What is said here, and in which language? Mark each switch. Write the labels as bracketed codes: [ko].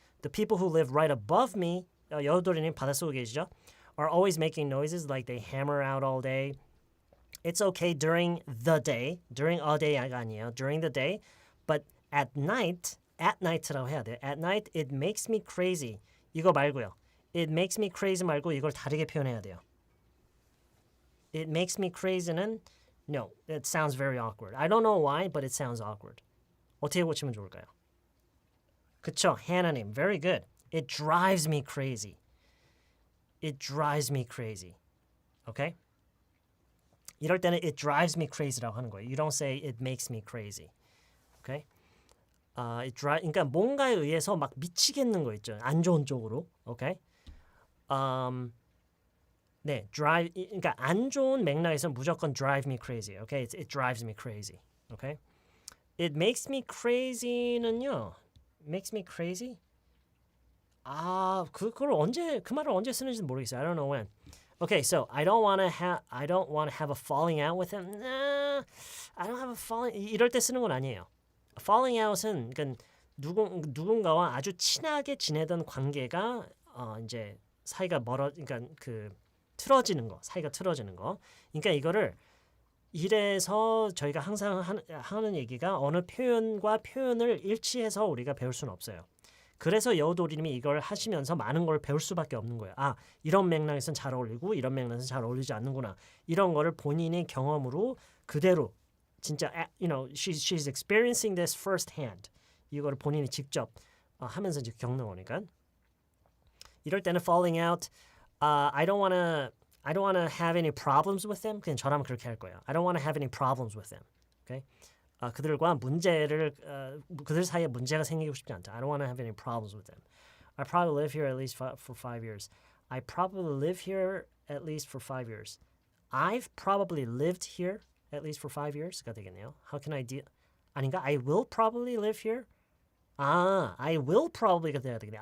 [en] The people who live right above me, [ko] 여우도리님 바닷속에 계시죠? [en] Are always making noises like they hammer out all day. It's okay during the day. During a day [ko] 가 아니에요. [en] During the day. But at night [ko] 라고 해야 돼요. [en] At night, it makes me crazy. [ko] 이거 말고요. [en] It makes me crazy [ko] 말고 이걸 다르게 표현해야 돼요. [en] It makes me crazy는 no, it sounds very awkward. I don't know why, but it sounds awkward. [ko] 어떻게 고치면 좋을까요? 그쵸, [en] 하나님, very good. It drives me crazy. It drives me crazy. Okay? [ko] 이럴 때는 [en] it drives me crazy라고 하는 거예요. You don't say it makes me crazy. Okay? [ko] 그러니까 뭔가에 의해서 막 미치겠는 거 있죠. 안 좋은 쪽으로. Okay? 네, drive. 그러니까 안 좋은 맥락에서 무조건 drive me crazy. [en] Okay? It drives me crazy. Okay? It makes me crazy는요. Makes me crazy? [ko] 그걸 언제 그 말을 언제 쓰는지 모르겠어요. [en] I don't know when. Okay, so I don't want to have a falling out with him. Nah, I don't have a falling. [ko] 이럴 때 쓰는 건 아니에요. Falling out은 그러니까 누군가와 아주 친하게 지내던 관계가 이제 사이가 그러니까 그 틀어지는 거, 사이가 틀어지는 거. 그러니까 이거를 이래서 저희가 항상 하는 얘기가 어느 표현과 표현을 일치해서 우리가 배울 수는 없어요. 그래서 여우도리님이 이걸 하시면서 많은 걸 배울 수밖에 없는 거예요. 이런 맥락에서는 잘 어울리고 이런 맥락에서는 잘 어울리지 않는구나. 이런 거를 본인의 경험으로 그대로 진짜 [en] she's experiencing this firsthand. [ko] 이거를 본인이 직접 하면서 이제 겪는 거니까. [en] 이럴 때는 falling out. I don't want to have any problems with them. [ko] 그냥 저라면 그렇게 할 거예요. [en] I don't want to have any problems with them. Okay? [ko] 그들과 그들 사이에 문제가 생기고 싶지 않다. [en] I don't want to have any problems with them. I probably live here at least for 5 years. I probably live here at least for 5 years. I've probably lived here at least for 5 years [ko] 가 되겠네요. [en] How can I deal? [ko] 아닌가? [en] I will probably live here. I will probably [ko] 가 돼야 되겠네요.